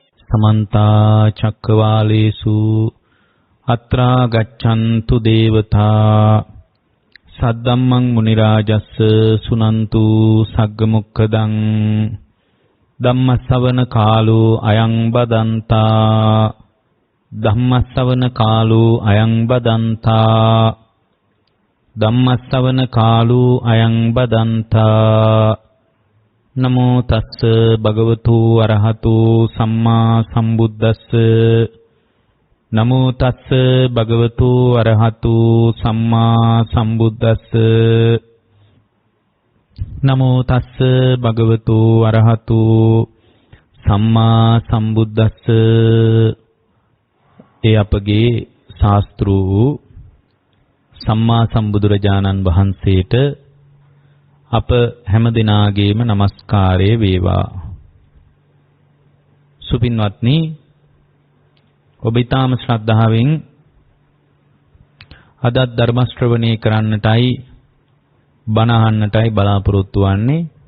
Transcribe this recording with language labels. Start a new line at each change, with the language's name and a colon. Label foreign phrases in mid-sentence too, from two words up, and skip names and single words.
Pali: समन्ता चक्रवालेषु अत्रा गच्छन्तु देवता सद्धम्मं मुनिराजस्स सुनन्तु सग्गमुक्खदं धम्मश्रवण कालो अयं बदन्ता धम्मश्रवण कालो अयं बदन्ता धम्मश्रवण कालो अयं बदन्ता नमो तस्स भगवतो अरहतो सम्मा सम्बुद्धस्स नमो तस्स भगवतो अरहतो सम्मा सम्बुद्धस्स नमो तस्स भगवतो अरहतो सम्मा सम्बुद्धस्स
Sinhala: ඒ අපගේ ශාස්ත්‍රූ සම්මා සම්බුදුරජාණන් වහන්සේට අප හැමදෙනාගේම নমස්කාරය වේවා. සුපින්වත්නි, ඔබ ඊටාම ශ්‍රද්ධාවෙන් අද ධර්ම ශ්‍රවණය කරන්නටයි බණ අහන්නටයි බලාපොරොත්තු වෙන්නේ.